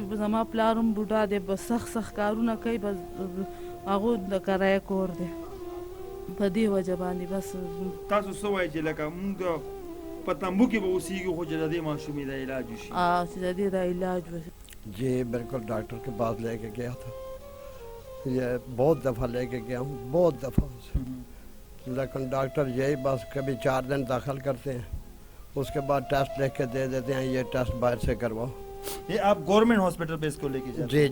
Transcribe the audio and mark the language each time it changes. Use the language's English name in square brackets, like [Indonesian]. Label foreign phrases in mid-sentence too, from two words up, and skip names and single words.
[Pashto] زما پلار هم بوډا دی، بس سخت کارونه کوي، بس هغه د کرایه کور دی، په دې وجه باندې. بس تاسو څه وایئ چې لکه موږ په تمبو کې به اوسېږو خو چې د دې ماشومې د علاج وشي؟ چې د دې د علاج وشي. [Urdu] جی بالکل ڈاکٹر کے پاس لے کے گیا تھا، یہ بہت دفعہ لے کے گیا ہوں، بہت دفعہ سے، لیکن ڈاکٹر یہی بس کبھی 4 دن داخل کرتے ہیں، اس کے بعد ٹیسٹ لکھ کے دے دیتے ہیں، یہ ٹیسٹ باہر سے کرواؤ۔ یہ آپ [English] government hospital [Urdu] پہ اس کو لے کے جاتے ہیں؟